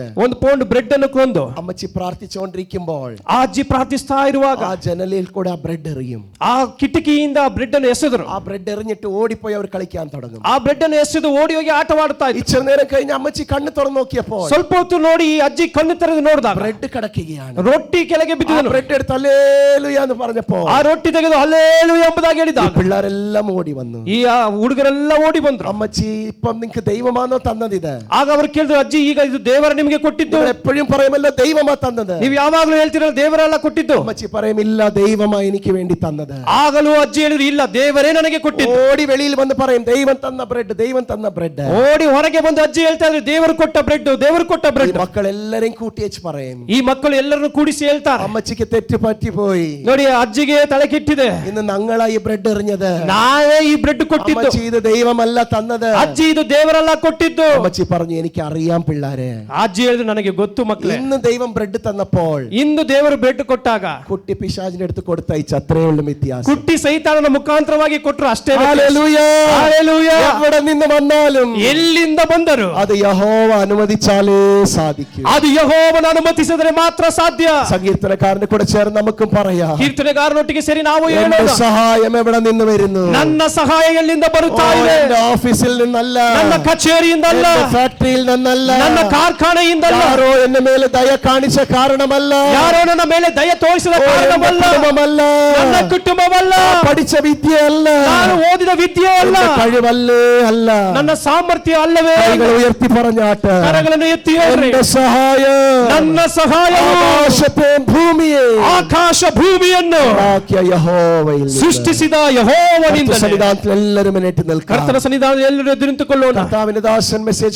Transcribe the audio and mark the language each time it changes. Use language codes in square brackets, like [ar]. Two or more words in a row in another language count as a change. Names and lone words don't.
[kn] 1 ಪೌಂಡ್ ಬ್ರೆಡ್ ಅನ್ನು ಕೊಂದು, [ml] അമ്മച്ചി പ്രാർത്ഥിച്ചുകൊണ്ടിരിക്കുമ്പോൾ [kn] ಆ ಅಜ್ಜಿ ಪ್ರಾರ್ಥಿಸ್ತಾ ಇರುವಾಗ [ml] ആ ജനലിൽ കൂടെ ആ ബ്രെഡ് എറിയും. [kn] ಆ ಕಿಟಕಿಯಿಂದ ಬ್ರೆಡ್ ಅನ್ನು ಎಸೆದರು. [ml] ആ ബ്രെഡ് എറിഞ്ഞിട്ട് ഓടിപ്പോയി അവർ കളിക്കാൻ തുടങ്ങും. [kn] ಆ ಬ್ರೆಡ್ ಅನ್ನು ಎಸೆದು ಓಡಿ ಹೋಗಿ ಆಟವಾಡ್ತಾ ಇದ್ರು. [ml] ഇച്ചിരി നേരം കഴിഞ്ഞ് അമ്മച്ചി കണ്ണു തുറന്നു നോക്കിയപ്പോൾ [kn] ಸ್ವಲ್ಪ ಹೊತ್ತು ನೋಡಿ ಈ ಅಜ್ಜಿ ಕಣ್ಣು ತೆರೆದು ನೋಡಿದಾಗ [ml] ബ്രെഡ് കിടക്കുകയാണ്. [kn] ರೊಟ್ಟಿ ಕೆಳಗೆ ಬಿದ್ದಿದ್ದನು. [ml] ബ്രെഡ് എടുത്ത് ഹല്ലേലൂയ എന്ന് പറഞ്ഞപ്പോൾ [kn] ಆ ರೊಟ್ಟಿ ತೆಗೆದು ಹಲ್ಲೇಲೂಯಾ ಎಂಬುದಾಗಿ ಹೇಳಿದಾಗ [ml] പിള്ളേരെല്ലാം ഓടി വന്നു. [kn] ಈ ಹುಡುಗರೆಲ್ಲ ಓಡಿ ಬಂದ್ರು. [ml] അമ്മച്ചി ഇപ്പം നിങ്ങൾക്ക് ദൈവമാണോ തന്നത് ഇത്? [kn] ಆಗ ಅವರು ಕೇಳಿದ್ರು, ಅಜ್ಜಿ ಈಗ ಇದು ದೇವರ ನಿಮಗೆ ಕೊಟ್ಟಿದ್ದು? [ml] എപ്പോഴും പറയുമല്ലോ ദൈവമാ തന്നത്. [kn] ನೀವು ಯಾವಾಗಲೂ ಹೇಳ್ತಿರಲ್ಲ ದೇವರೆಲ್ಲ ಕೊಟ್ಟಿದ್ದು. [ml] അമ്മച്ചി പറയുമില്ല, ദൈവമാ എനിക്ക് വേണ്ടി തന്നത്. [kn] ಆಗಲೂ ಅಜ್ಜಿ ಹೇಳಿದ್ರು, ಇಲ್ಲ, ದೇವರೇ ನನಗೆ ಕೊಟ್ಟಿದ್ದು. [ml] ഓടി വെളിയിൽ വന്ന് പറയും, ദൈവം തന്ന ബ്രെഡ്, ദൈവം തന്ന ബ്രെഡ്. [kn] ಓಡಿ ಹೊರಗೆ ಬಂದು ಅಜ್ಜಿ ಹೇಳ್ತಾ ಇದ್ರು, ದೇವರು ಕೊಟ್ಟ ಬ್ರೆಡ್, ದೇವರು ಕೊಟ್ಟ ಬ್ರೆಡ್. [ml] മക്കളെല്ലാരെയും കൂട്ടി വെച്ച് പറയും. [kn] ಈ ಮಕ್ಕಳು ಎಲ್ಲರನ್ನು ಕೂಡಿಸಿ ಹೇಳ್ತಾರೆ, [ml] അമ്മച്ചിക്ക് തെറ്റ് പറ്റിപ്പോയി, [kn] ನೋಡಿ ಅಜ್ಜಿಗೆ ತಲೆ ಕೆಟ್ಟಿದೆ, [ml] ഇന്ന് ഞങ്ങളാ ഈ ബ്രെഡ് എറിഞ്ഞത്, [kn] ನಾವೇ ಈ ಬ್ರೆಡ್ ಕೊಟ್ಟಿದ್ದು, [ml] അമ്മച്ചി ഇത് ദൈവമല്ല തന്നത്. [kn] ಅಜ್ಜಿ ಇದು ದೇವರೆಲ್ಲ ಕೊಟ್ಟಿದ್ದು. [ml] അമ്മച്ചി പറഞ്ഞു, എനിക്ക് അറിയാം പിള്ളാരെ. [kn] ಅಜ್ಜಿ ಹೇಳಿದ್ರು, ನನಗೆ ಗೊತ್ತು ಮಕ್ಕಳೇ, [ml] ഇന്ന് ദൈവം ബ്രെഡ് തന്നപ്പോൾ [kn] ಇಂದು ದೇವರು ಬ್ರೆಡ್ ಕೊಟ್ಟಾಗ [ml] കുട്ടി പിശാചിന്റെ അടുത്ത് കൊടുത്തയച്ചു, അത്രേ ഉള്ളൂ വ്യത്യാസം. [kn] ಕುಟ್ಟಿ ಸೈತಾನನ ಮುಖಾಂತರವಾಗಿ ಕೊಟ್ಟರು, ಅಷ್ಟೇ. [ml] ഹല്ലേലൂയ. [kn] ಹಲ್ಲೆಲೂಯಾ. [ml] എവിടെ നിന്ന് വന്നാലും [kn] ಎಲ್ಲಿಂದ ಬಂದರು [ml] അത് യഹോവ അനുവദിച്ചാലേ സാധിക്കൂ. [kn] ಅದು ಯೆಹೋವನ ಅನುಮತಿಸಿದರೆ ಮಾತ್ರ ಸಾಧ್ಯ. [ml] സങ്കീർത്തനക്കാരന്റെ കൂടെ ചേർന്ന് നമുക്കും പറയാം, [kn] ಕೀರ್ತನೆಗಾರನೊಟ್ಟಿಗೆ ಸೇರಿ ನಾವು [ml] എന്റെ [kn] ಹೇಳೋಣ, [ml] സഹായം എവിടെ നിന്ന് വരുന്നു? [kn] ನನ್ನ ಸಹಾಯ ಎಲ್ಲಿಂದ [ml] ഓ, [kn] ಬರುತ್ತಾ ಇದೆ? [ml] എന്റെ ഓഫീസിൽ നിന്നല്ല, [kn] ನನ್ನ ಕಚೇರಿಯಿಂದಲ್ಲ, [ml] എന്റെ ഫാക്ടറിയിൽ നിന്നല്ല, [kn] ನನ್ನ ಕಾರ್ಖಾನೆಯಿಂದಲ್ಲ, [ml] ಯಾರೋ എന്റെ മേലെ ദയ കാണിച്ച കാരണമല്ല, [kn] ಯಾರೋ ನನ್ನ ಮೇಲೆ ದಯ ತೋರಿಸಿದ [ml] ഓ, എന്റെ [kn] ಕಾರಣವಲ್ಲ, [ml] കുടുംബമല്ല, [kn] ನನ್ನ ಕುಟುಂಬವಲ್ಲ, [ml] പഠിച്ച വിദ്യയല്ല, [kn] ನಾನು ಓದಿದ ವಿದ್ಯೆ ಅಲ್ಲ, [ml] എന്റെ കഴിവല്ലേ അല്ല. [kn] ನನ್ನ ಸಾಮರ್ಥ್ಯ ಅಲ್ಲವೇ. [ml] കൈകൾ ഉയർത്തി പറഞ്ഞാട്ട്, [kn] ಕರಗಳನ್ನು ಎತ್ತಿ ಹೇಳ್ರಿ, [ml] എന്റെ സഹായം [kn] ನನ್ನ ಸಹಾಯವು [ml] ആകാശത്തെ ഭൂമിയെ [kn] ಆಕಾಶ ಭೂಮಿಯನ್ನು [ml] ഉണ്ടാക്കിയ യഹോവയിൽ നിന്ന്. [kn] ಸೃಷ್ಟಿಸಿದ ಯೆಹೋವನಿಂದ. [ml] സന്നിധാനത്തിൽ എല്ലാവരും എണീറ്റ് നിൽക്കാം. [kn] ಕರ್ತನ ಸನ್ನಿಧಾನದಲ್ಲಿ ಎಲ್ಲರೂ ಎದ್ದು ನಿಂತುಕೊಳ್ಳೋಣ. [ml] കർത്താവിന്റെ ദാസൻ മെസ്സേജ്